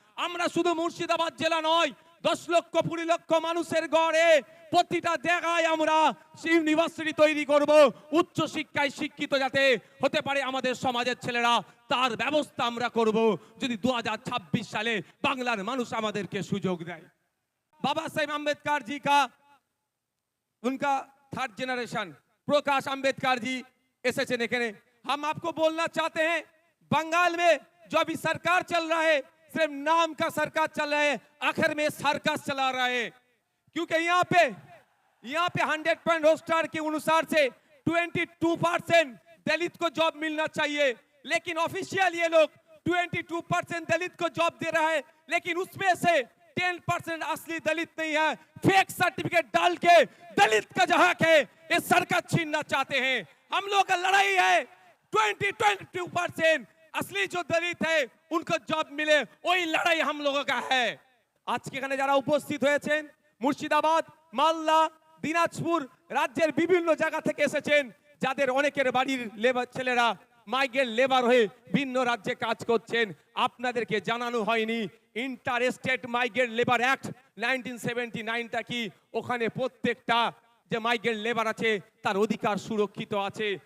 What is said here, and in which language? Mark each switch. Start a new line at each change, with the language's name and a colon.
Bangla: আমরা শুধু মুর্শিদাবাদ জেলা নয়, 10 লক্ষ 20 লক্ষ মানুষের গড়ে প্রতিটা জায়গায় আমরা ইউনিভার্সিটি তৈরি করব। উচ্চ শিক্ষায় শিক্ষিত যাতে হতে পারে আমাদের সমাজের ছেলেরা, তার ব্যবস্থা আমরা করব যদি 2026 সালে বাংলার মানুষ আমাদেরকে সুযোগ দেয়।
Hindi: बाबा साहेब अम्बेडकर जी का उनका 3rd जनरेशन प्रकाश अम्बेडकर जी एसएचएन एखाने हम आपको बोलना चाहते हैं, बंगाल में जो अभी सरकार चल रहा है सिर्फ नाम का सरकार चल रहा है, आखिर में सर्कस चला रहा है। क्योंकि यहाँ पे 100 पॉइंट रोस्टर के अनुसार से 22% दलित को जॉब मिलना चाहिए, लेकिन ऑफिशियल ये लोग 22% दलित को जॉब दे रहा है, लेकिन उसमें से 10% असली दलित नहीं है। फेक सर्टिफिकेट डाल के दलित का जो हक है ये सरकार छीनना चाहते हैं। हम लोग का लड़ाई है 22% असली जो दलित है उनको जॉब मिले, वही लड़ाई हम लोगों का है। आज के
Bangla: এখানে যারা উপস্থিত হয়েছেন মুর্শিদাবাদ, মালদা, দিনাজপুর রাজ্যের বিভিন্ন জায়গা থেকে এসেছেন, যাদের অনেকের বাড়ির লেবার ছেলেরা মাইগ্রেন্ট লেবার হয়ে ভিন্ন রাজ্যে কাজ করছেন। আপনাদেরকে জানানো হয়নি inter state migrant labour act 1979টা কি, ওখানে প্রত্যেকটা যে মাইগ্রেন্ট লেবার আছে তার অধিকার সুরক্ষিত আছে।